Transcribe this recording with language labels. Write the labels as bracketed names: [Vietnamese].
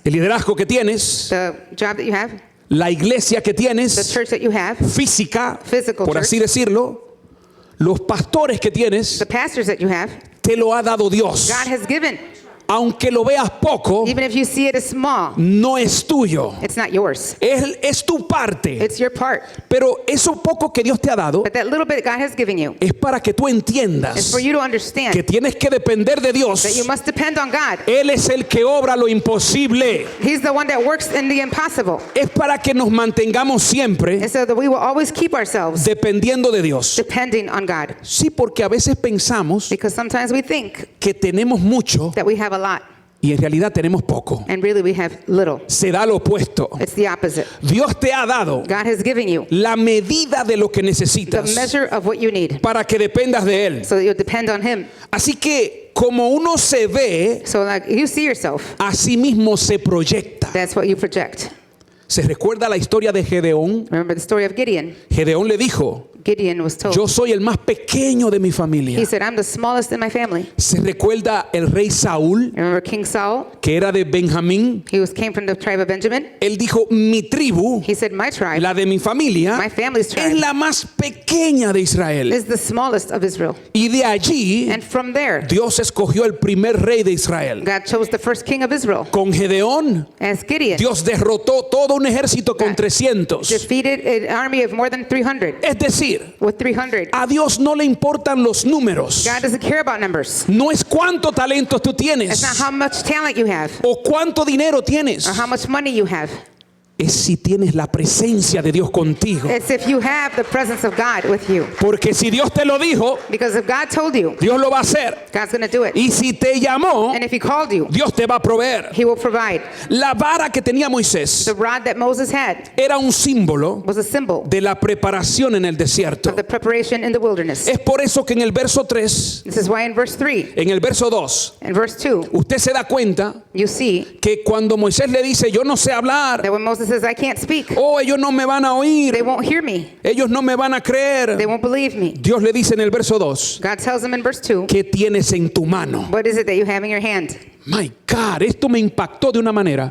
[Spanish] el liderazgo que tienes, [English] the job that you have, [Spanish] la iglesia que [English] the [Spanish] tienes, [English] church that you have, [Spanish] física, [English] Physical [Spanish] por así decirlo, los pastores que tienes, [English] the pastors that you have, [Spanish] te lo ha dado Dios. [English] God has given. [Spanish] aunque lo veas poco, [English] even if you see it as small, [Spanish] no es tuyo. [English] it's not yours. [Spanish] Es tu parte. [English] It's your part. [Spanish] Pero eso poco que Dios te ha dado [English] But that little bit God has given you [Spanish] es para que tú [English] is [Spanish] entiendas [English] for you to understand [Spanish] que tienes que depender de [English] that you [Spanish] Dios. [English] must depend on God. [Spanish] Él es el que obra lo imposible. [English] He's the one that works in the impossible. [Spanish] Es para que nos mantengamos siempre [English] And so that we will always keep ourselves [Spanish] dependiendo de Dios. [English] depending on God. [Spanish] Sí, porque a veces pensamos [English] Because sometimes we think [Spanish] que tenemos mucho [English] that we have a lot [Spanish] y en realidad tenemos poco. [English] and really we have little. [Spanish] Se da lo opuesto. [English] It's the opposite. [Spanish] Dios te ha dado [English] God has given you [Spanish] la medida de lo que [English] the [Spanish] necesitas [English] measure of what you need [Spanish] para que dependas de Él. [English] so that you depend on Him. [Spanish] Así que como uno se ve, [English] So like you see yourself, [Spanish] a sí mismo se proyecta. [English] that's what you project. [Spanish] ¿Se recuerda la historia de Gedeón? [English] Remember the story of Gideon. [Spanish] Gedeón le dijo, [English] Gideon was told, [Spanish] yo soy el más pequeño de mi familia. [English] he said, I'm the smallest in my family. [Spanish] ¿Se recuerda el rey Saúl, [English] Remember King Saul? [Spanish] que era de Benjamín? [English] Came from the tribe of Benjamin. [Spanish] Él dijo, mi tribu, [English] He said, my tribe, [Spanish] la de mi familia, [English] my family's tribe, [Spanish] es la más pequeña de Israel. [English] is the smallest of Israel. [Spanish] Y de allí, [English] And from there, [Spanish] Dios escogió el primer rey de Israel. [English] God chose the first king of Israel [Spanish] Con Gedeón, [English] as Gideon. [Spanish] Dios derrotó todo un ejército con 300. [English] Defeated an army of more than 300. [Spanish] Es decir, [English] With 300. [Spanish] a Dios no le importan los números. [English] God doesn't care about numbers. [Spanish] No es cuánto talento tú [English] It's [Spanish] tienes [English] not how much talent you have [Spanish] o cuánto dinero tienes. [English] or how much money you have. [Spanish] Es si tienes la presencia de Dios contigo. [English] It's if you have the presence of God with you. [Spanish] Porque si Dios te lo dijo, [English] Because if God told you, [Spanish] Dios lo va a hacer. [English] God's going to do it. [Spanish] Y si te llamó, [English] And if He called you, [Spanish] Dios te va a proveer. [English] He will provide. [Spanish] La vara que tenía Moisés [English] The rod that Moses had [Spanish] era un símbolo [English] was a symbol [Spanish] de la preparación en el desierto. [English] of the preparation in the wilderness. [Spanish] Es por eso que en el verso 3, [English] This is why in verse 3 [Spanish] en el verso 2, [English] and verse 2, [Spanish] usted se da cuenta [English] you see [Spanish] que cuando Moisés le dice, yo no sé hablar, [English] that when Moses says, I can't speak, [Spanish] oh, ellos no me van a [English] they [Spanish] oír, [English] won't hear me. [Spanish] ellos no me van a [English] They [Spanish] creer. [English] won't believe me. [Spanish] Dios le dice en el verso 2, [English] God tells him in verse 2, [Spanish] ¿qué tienes en tu mano? [English] what is it that you have in your hand? My God, [Spanish] esto me impactó de una manera.